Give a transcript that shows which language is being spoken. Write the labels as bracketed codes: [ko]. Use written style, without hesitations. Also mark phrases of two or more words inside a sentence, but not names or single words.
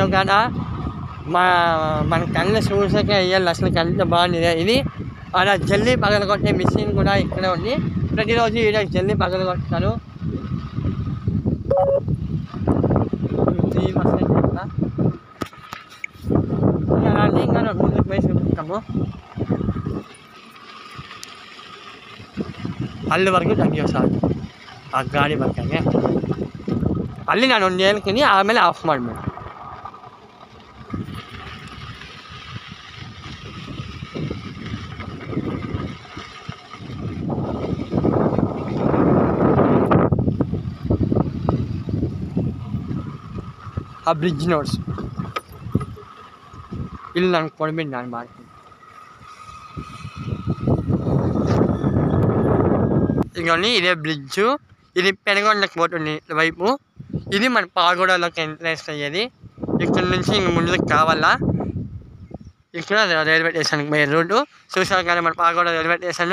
[te] ఒక మన కళ్ళు చూసాకే వేయాలి, అసలు కళ్ళు బాగుంది. ఇది అలా జల్లి పగలగొట్టే మిషన్ కూడా ఇక్కడే ఉంది. ప్రతిరోజు ఈడ జల్లి పగలగొట్టారు. 3% ఇంకా ముందుకు పోయి చూపిస్తాము. [kn] ಅಲ್ಲಿ ವರೆಗೂ ತೆಗಿಯೋ ಸಾಕು ಆ ಗಾಡಿ ಬರ್ತಾನೆ. ಅಲ್ಲಿ ನಾನು ಒಂದು ಹೇಳ್ತೀನಿ, ಆಮೇಲೆ ಆಫ್ ಮಾಡಬೇಕು. ಆ ಬ್ರಿಡ್ಜ್ ನೋಡ್ಸ್ ಇಲ್ಲಿ ನಾನು ಕೊಡ್ಬಿಟ್ಟು ನಾನು ಮಾಡ್ತೀನಿ. [te] ఇంకొని ఇదే బ్రిడ్జు, ఇది పెనగొండకి పోతుంది వైపు. ఇది మన పాగోడలోకి ఎంట్రెన్స్ అయ్యేది. ఇక్కడ నుంచి ఇంక ముందుకు కావాలా. ఇక్కడ రైల్వే స్టేషన్కి పోయే రోడ్డు చూసారు కానీ మన పాగోడ రైల్వే స్టేషన్.